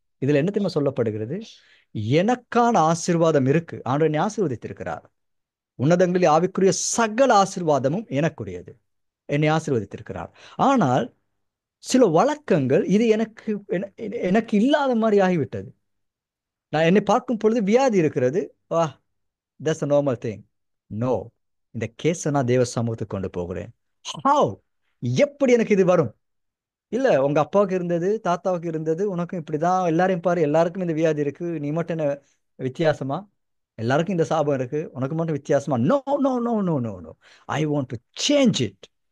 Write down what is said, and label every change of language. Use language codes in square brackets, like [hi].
[ta] இதுல என்ன தெரியுமா சொல்லப்படுகிறது? எனக்கான ஆசீர்வாதம் இருக்கு, ஆண்டவர் என்னை ஆசீர்வதித்திருக்கிறார். உன்னதங்களில் ஆவிக்குரிய சகல ஆசீர்வாதமும் எனக்குரியது. என்னை ஆசீர்வதித்திருக்கிறார். ஆனால் சில வழக்கங்கள் இது எனக்கு இல்லாத மாதிரி ஆகிவிட்டது. நான் என்னை பார்க்கும் பொழுது வியாதி இருக்கிறது. வா, [en] That's a normal thing. [ta] No, இந்த கேஸை நான் தேவ சமூகத்துக்கு கொண்டு போகிறேன். ஹவ், எப்படி எனக்கு இது வரும்? இல்ல, உங்க அப்பாவுக்கு இருந்தது, தாத்தாவுக்கு இருந்தது, உனக்கும் இப்படிதான். எல்லாரையும் பாரு, எல்லாருக்கும் இந்த வியாதி இருக்கு, நீ மட்டும் என்ன வித்தியாசமா? எல்லாருக்கும் இந்த சாபம் இருக்கு, உனக்கு மட்டும் வித்தியாசமா? No no no no no no, [en] I want to change it.